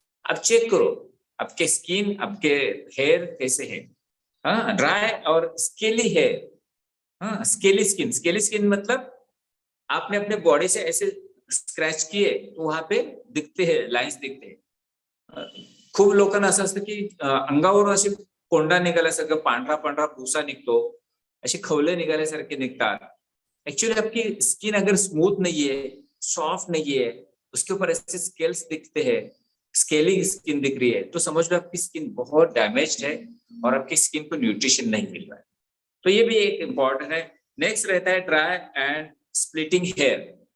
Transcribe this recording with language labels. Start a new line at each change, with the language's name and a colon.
Hindi: अब चेक करो आपके स्किन, आपके हेयर कैसे है। हाँ, ड्राई और स्केली हेयर। हाँ, स्केली स्किन। स्केली स्किन मतलब आपने अपने बॉडी से ऐसे स्क्रॅच किए तो वहां पे दिखते हैं, लाइन्स दिखते हैं।
Marathi: खूप लोकांना असं असतं की अंगावरून असे कोंडा निघाल्यासारखं पांढरा पांढरा भुसा निघतो, असे खवले निघाल्यासारखे निघतात।
Hindi: एक्चुअली आपकी स्किन अगर स्मूथ नहीं है, सॉफ्ट नहीं है, उसके ऊपर ऐसे स्केल्स दिखते हैं, स्केलिंग स्किन दिख रही है, तो समझ लो आपकी स्किन बहुत डैमेज्ड है और आपकी स्किन को न्यूट्रिशन नहीं मिल रहा है। तो ये भी एक इम्पॉर्टेंट है। नेक्स्ट रहता है ड्राई एंड स्प्लिटिंग हेयर।